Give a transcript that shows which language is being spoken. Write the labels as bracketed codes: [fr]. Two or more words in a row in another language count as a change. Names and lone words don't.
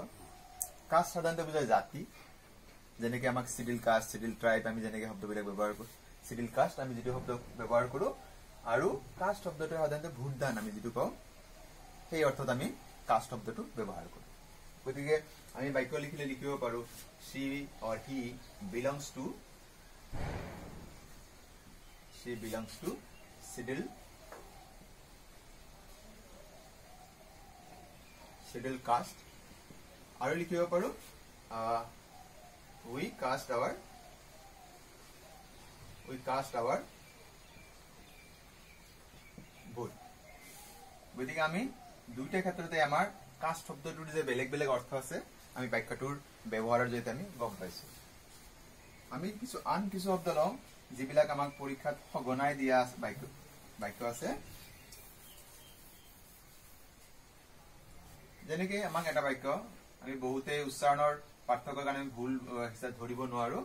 [as] কাষ্ট সাধাৰণতে বুজায় জাতি, যেনেকে আমাক [en] scheduled caste scheduled tribe [as] আমি যেনেকে শব্দবিলাক ব্যৱহাৰ কৰো, [en] scheduled caste [as] আমি যেটো শব্দ ব্যৱহাৰ কৰো, আৰু কাষ্ট শব্দটো সাধাৰণতে ভোটদান আমি যেটো কওঁ সেই অৰ্থত আমি কাষ্ট শব্দটো ব্যৱহাৰ কৰো। গতিকে আমি বাক্য লিখিলে লিখিব পাৰো [en] she or he belongs to Sidil caste। [as] আৰু লিখিব পাৰো [en] we cast our vote। [as] গতিকে আমি দুইটা ক্ষেত্ৰতে আমাৰ কাষ্ট শব্দটোৰ যে বেলেগ বেলেগ অৰ্থ আছে আমি বাক্যটোৰ ব্যৱহাৰৰ জৰিয়তে আমি গম পাইছো। আমি কিছু শব্দ লওঁ যিবিলাক আমাক পৰীক্ষাত সঘনাই দিয়া বাক্য আছে, যেনেকে আমাক এটা বাক্য আমি বহুতে উচ্চাৰণৰ পাৰ্থক্যৰ কাৰণে ভুল হিচাপে ধৰিব নোৱাৰো।